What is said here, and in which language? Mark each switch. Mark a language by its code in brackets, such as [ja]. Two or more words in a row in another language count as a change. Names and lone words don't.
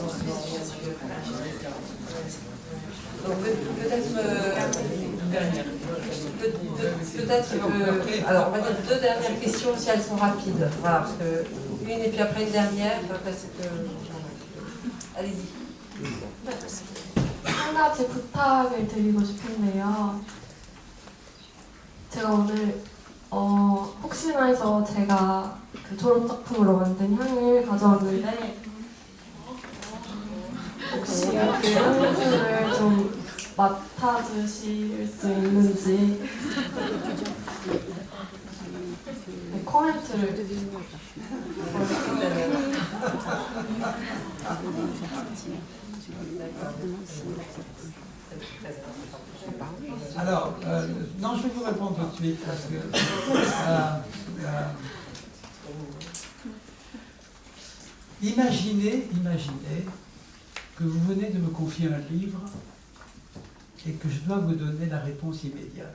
[fr] Donc peut-être alors on va dire deux dernières questions si elles sont rapides. Voilà, parce que une et puis après une dernière, parce que allez-y. [ko] 한 가지 부탁을 드리고 싶은데요. 제가 오늘 혹시나 해서 제가 그 졸업 작품으로 만든 향을 가져왔는데 혹시 그 향수를 좀 맡아주실 수 있는지 코멘트를 [fr] Alors, non, je vais vous répondre tout de suite parce que imaginez que vous venez de me confier un livre et que je dois vous donner la réponse immédiate.